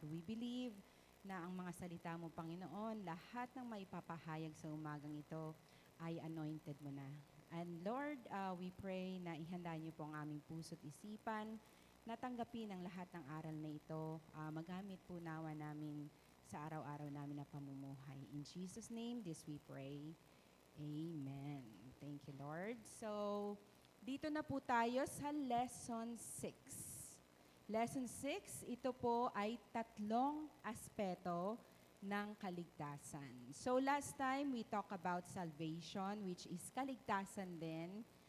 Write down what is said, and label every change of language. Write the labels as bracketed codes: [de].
[en] We believe [tl] na ang mga salita mo, Panginoon, lahat ng maipapahayag sa umagang ito ay anointed mo na. [en] And Lord, we pray [tl] na ihanda niyo po ang aming puso't isipan, natanggapin ang lahat ng aral na ito, magamit po nawa namin sa araw-araw namin na pamumuhay. [en] In Jesus' name, this we pray. Amen. Thank you, Lord. So, [tl] dito na po tayo sa [en] Lesson 6. [tl] Lesson 6, ito po ay 3 aspeto ng kaligtasan. [en] So last time, we talk about salvation, which is [tl] kaligtasan din.